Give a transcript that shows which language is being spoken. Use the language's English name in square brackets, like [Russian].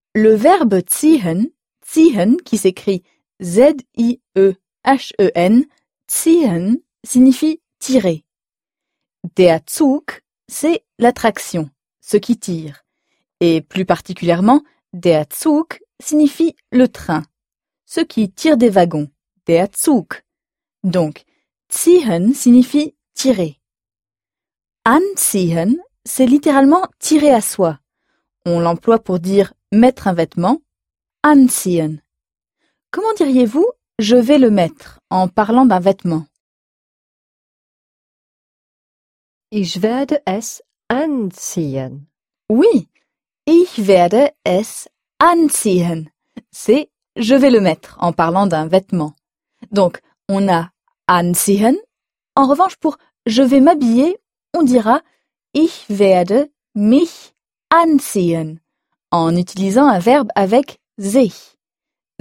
[French] Le verbe ziehen, ziehen qui s'écrit Z-I-E-H-E-N, ziehen signifie tirer. Der Zug, c'est l'attraction, ce qui tire. Et plus particulièrement, der Zug signifie le train, ce qui tire des wagons, der Zug. Donc, ziehen signifie tirer. Anziehen, c'est littéralement tirer à soi. On l'emploie pour dire mettre un vêtement, anziehen. Comment diriez-vous « je vais le mettre » en parlant d'un vêtement ? [German] Ich werde es anziehen. Oui, ich werde es anziehen. [French] C'est « je vais le mettre » en parlant d'un vêtement. Donc, on a anziehen. En revanche, pour « je vais m'habiller », on dira « [German] ich werde mich anziehen [French] » en utilisant un verbe avec « sich ».